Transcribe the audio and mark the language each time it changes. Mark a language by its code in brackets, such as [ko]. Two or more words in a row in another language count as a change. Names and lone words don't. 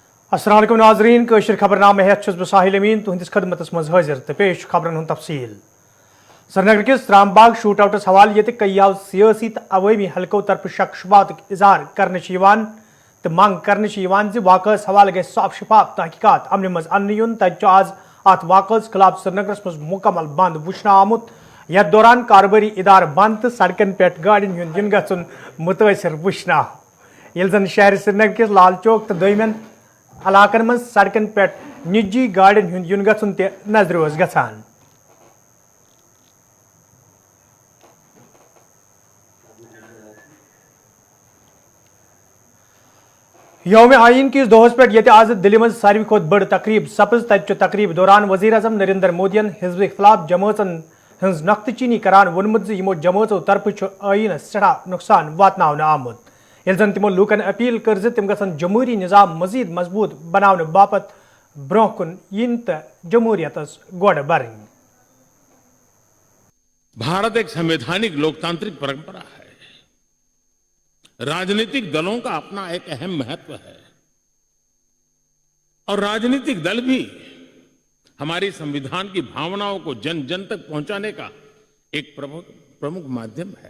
[ks] अस्सलाम वालेकुम नाज़रीन कशर खबरनामे हेत छुस बह साहिल अमीन तुहंदिस खदमतस मज हाजिर तो पेश खबरन हुंद तफसील। श्रीनगर किस रामबाग शूट आउटस हवाले ये कई सियासी तो अवामी हलकों तरफ शक शुबात इजहार करने तो मंग करने वाक़स हवाले गए साफ शफाफ तहकीकात अमन मज अन्न युन तज आज अत वाक़स खिलाफ श्रीनगरस मज मुकम्मल बंद वुचना आमुत। यथ दौरान कारोबारी इदार बंद तो सड़कन पे गाड़िन हुंद युन गछुन मुतासिर वुचना आव। जन शहर श्रीनगर किस लाल चौक तो दोयमन इलाकन मज सड़कन पे निजी गाड़िन हुंद युन गछुन ते नजर ओस गछान। यौम आइन किस दोहस पे ये आज दिल्ली मज सारी खुद बड़ तकरीब सपज तज तकरीब दौरान वजीर अजम नरेंद्र मोदियन हिजब इख्तिलाफ जमातन हज नख्त चीनी करान वोनमुत यमो जमातों तरफ आइन सड़ा नुकसान वातनावन आमुत। ये जन तिमो लूकन अपील कर तिम गसन जमहूरी निज़ाम मजीद मजबूत बनाने बापत ब्रोह कुन इन तो जमहूरियतस गोड़ बरन। [hi] भारत एक संवैधानिक लोकतांत्रिक परंपरा है। राजनीतिक दलों का अपना एक अहम महत्व है और राजनीतिक दल भी हमारी संविधान की भावनाओं को जन जन तक पहुंचाने का एक प्रमुख माध्यम है।